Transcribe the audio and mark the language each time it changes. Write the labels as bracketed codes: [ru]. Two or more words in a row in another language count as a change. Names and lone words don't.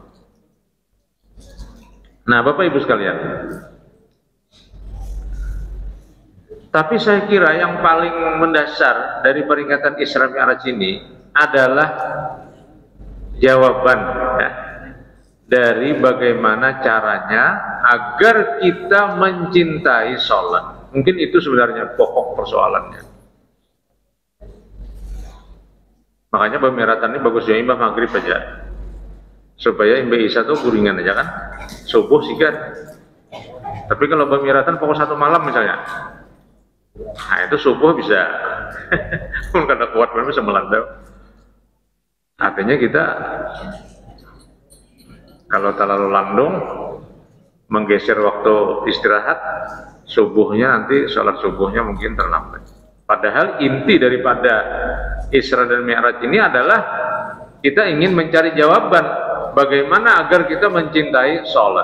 [id] Nah, Bapak Ibu sekalian, tapi saya kira yang paling mendasar dari peringatan Isra Mi'raj ini adalah jawaban ya, dari bagaimana caranya agar kita mencintai sholat. Mungkin itu sebenarnya pokok persoalannya. Makanya pemiratan ini bagus ya [bjn] imbah maghrib aja, supaya imbah isya tuh guringan aja kan, subuh sikat. [id] Tapi kalau pemiratan pokok satu malam misalnya, nah itu subuh bisa pun [bjn] kada kuat bisa melandau. [id] Artinya kita kalau terlalu landung menggeser waktu istirahat, subuhnya nanti sholat subuhnya mungkin terlambat. Padahal inti daripada Isra dan Mi'raj ini adalah kita ingin mencari jawaban bagaimana agar kita mencintai sholat.